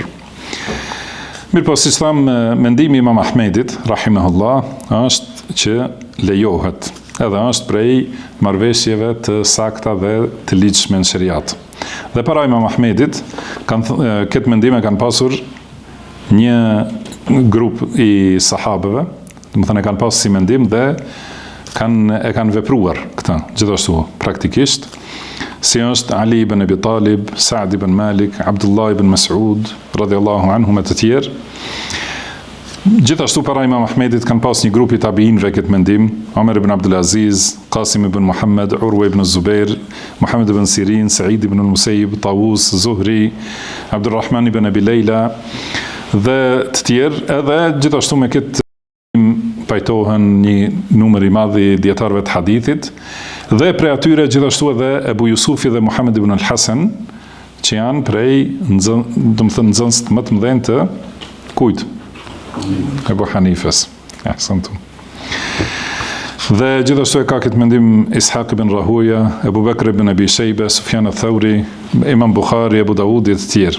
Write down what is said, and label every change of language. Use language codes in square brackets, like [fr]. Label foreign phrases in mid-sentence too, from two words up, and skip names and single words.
[sq] Mirë po, si thamë, mendimi Imam Ahmedit, rahimahullah, është që lejohet, edhe është prej marrëveshjeve të sakta dhe të ligjshme në sheriat. Dhe para Imam Ahmedit, këtë mendime kanë pasur një grup i sahabëve, do të thonë, e kanë pasur si mendim dhe e kanë vepruar këta, gjithashtu, praktikisht, si është Ali ibn Abi Talib, Sa'd ibn Malik, Abdullah ibn Mas'ud, [ar] رضي الله عنه [sq] me të tjerë. Gjithashtu para Imam Ahmedit kanë pas një grup i tabiinëve këtë mendim, Omer ibn Abdul Aziz, Qasim ibn Muhammad, Urwa ibn Zubair, Muhammad ibn Sirin, Sa'id ibn al-Musayyib, Tawus, Zuhri, Abdurrahman ibn Abi Layla dhe të tjerë, edhe gjithashtu me këtë pajtohen një numër i madh i dietarëve të hadithit dhe prej atyre gjithashtu edhe Ebu Jusufi dhe Muhammad ibn al-Hasan që janë prej nxënës më të mëdhenj të kujt? Ebu Hanifes. Dhe gjithashtu e ka këtë mendim Ishaq ibn Rahuja, Ebu Bekr ibn Abi Shejbe, Sufjan al-Thauri, Imam Bukhari, Ebu Dawudi dhe të tjerë.